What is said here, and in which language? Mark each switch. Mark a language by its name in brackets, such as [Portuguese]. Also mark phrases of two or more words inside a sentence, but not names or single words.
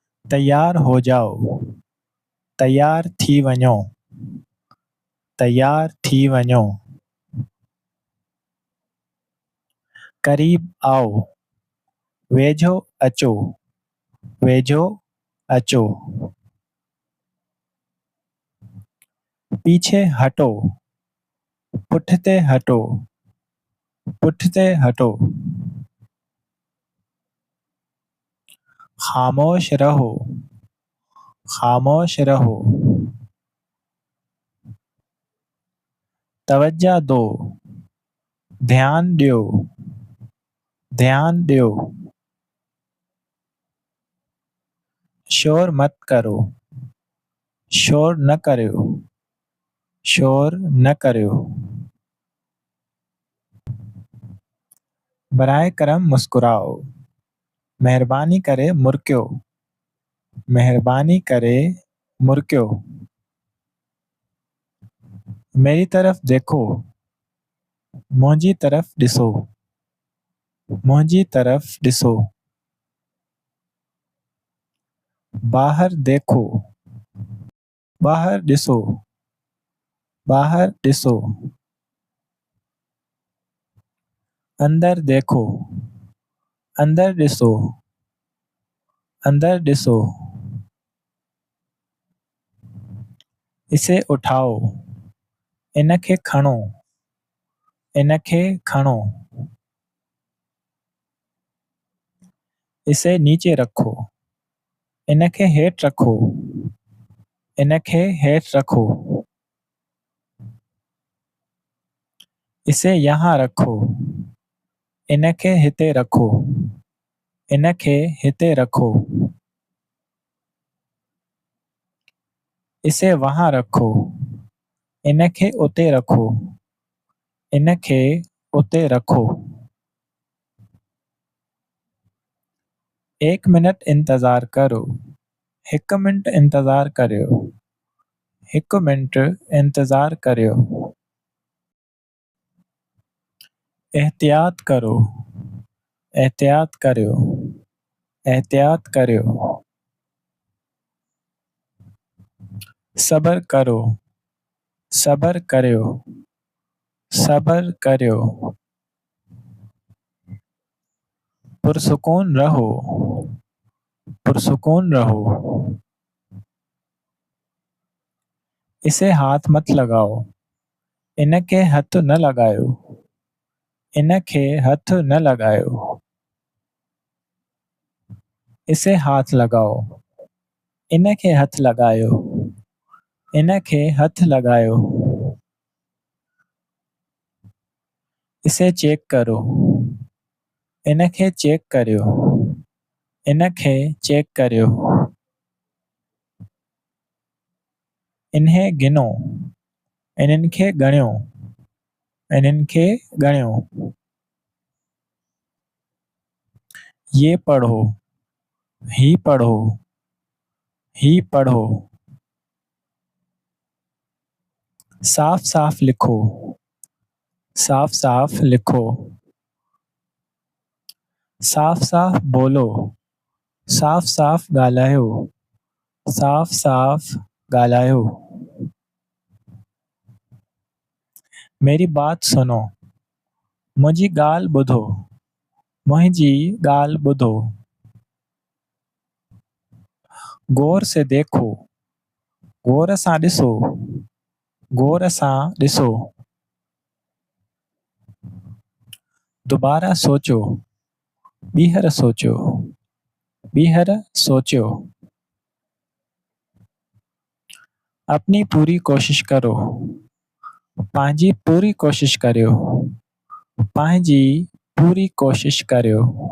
[Urdu] تیار ہو جاؤ, [Sindhi] तैयार थी वञो, तैयार थी वञो। [Urdu] قریب آؤ, [Sindhi] वेझो अचो, वेझो अचो। [Urdu] پیچھے ہٹو, [Sindhi] पुठिते हटो, पुठिते हटो। [Urdu] خاموش رہو، خاموش رہو. توجہ دو, [Sindhi] ध्यान ॾियो, ध्यान ॾियो। [Urdu] شور مت کرو, [Sindhi] शोर न करियो, शोर न करियो। [Urdu] برائے کرم مسکراؤ, [Sindhi] महिरबानी करे मुर्कियो, महिरबानी करे मुर्कियो। [Urdu] میری طرف دیکھو, [Sindhi] मुंहिंजी तरफ ॾिसो, मुंहिंजी तरफ ॾिसो। ॿाहिर देखो, ॿाहिर ॾिसो, ॿाहिर ॾिसो। [Urdu] اندر دیکھو, [Sindhi] अंदर ॾिसो, अंदर ॾिसो। [Urdu] اسے اٹھاؤ, [Sindhi] इनखे खणो, इनखे खणो। [Urdu] اسے نیچے رکھو, [Sindhi] इनखे हेठि रखो, इनखे हेठि रखो। [Urdu] اسے یہاں رکھو, [Sindhi] इनखे हिते रखो, इनखे हिते रखो। [Urdu] اسے وہاں رکھو, [Sindhi] इनखे उते रखो, इनखे उते रखो। [Urdu] 1 منٹ انتظار کرو, [Sindhi] 1 मिंट इंतज़ार करियो, 1 मिंट इंतज़ार करियो। [Urdu] احتیاط کرو, [Sindhi] एहतियात करियो, एहतियात करियो। [Urdu] صبر کرو, [Sindhi] सबर करियो, सबर करियो। [Urdu] پرسکون رہو، پرسکون رہو. اسے ہاتھ مت لگاؤ, [Sindhi] इनखे हथ न लगायो, इनखे हथ न लगायो। [Urdu] اسے ہاتھ لگاؤ, [Sindhi] इनखे हथ लगायो, इनखे हथ लगायो। [Urdu] اسے چیک کرو, [Sindhi] इनखे चेक करियो, इनखे चेक करियो। [Urdu] انہیں گنو, [Sindhi] इन्हनि खे ॻणियो, इन्हनि खे ॻणियो। [Urdu] یہ پڑھو, [Sindhi] ही पढ़ो, ही पढ़ो। [Urdu] صاف صاف لکھو، صاف صاف لکھو. صاف صاف بولو, [Sindhi] साफ साफ ॻाल्हायो, साफ साफ ॻाल्हायो। [Urdu] میری بات سنو, [Sindhi] मुंहिंजी ॻाल्हि ॿुधो, मुंहिंजी ॻाल्हि ॿुधो। [Urdu] غور سے دیکھو, [Sindhi] गौर सां ॾिसो, गौर सां ॾिसो। [Urdu] دوبارہ سوچو, [Sindhi] ॿीहर सोचो, ॿीहर सोचो। [Urdu] اپنی پوری کوشش کرو, [Sindhi] पंहिंजी पूरी कोशिश करियो, पंहिंजी पूरी कोशिश करियो।